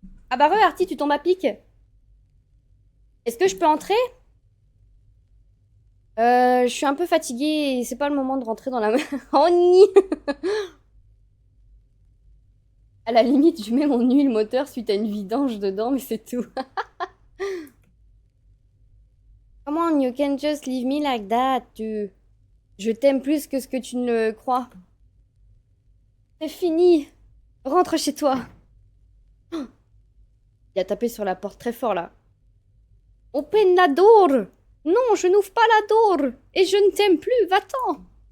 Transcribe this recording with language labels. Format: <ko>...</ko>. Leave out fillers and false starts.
<fr>Ah bah, Artie, tu tombes à pic. Est-ce que je peux entrer? Je suis un peu fatiguée et c'est pas le moment de rentrer dans la... Honey. À la limite, je mets mon huile moteur suite à une vidange dedans, mais c'est tout.</fr> <en>Come on, you can just leave me like that.</en> <fr>Je t'aime plus que ce que tu ne le crois. C'est fini. Rentre chez toi. Il a tapé sur la porte très fort là. Open la door. Non, je n'ouvre pas la door. Et je ne t'aime plus, va-t'en.</fr>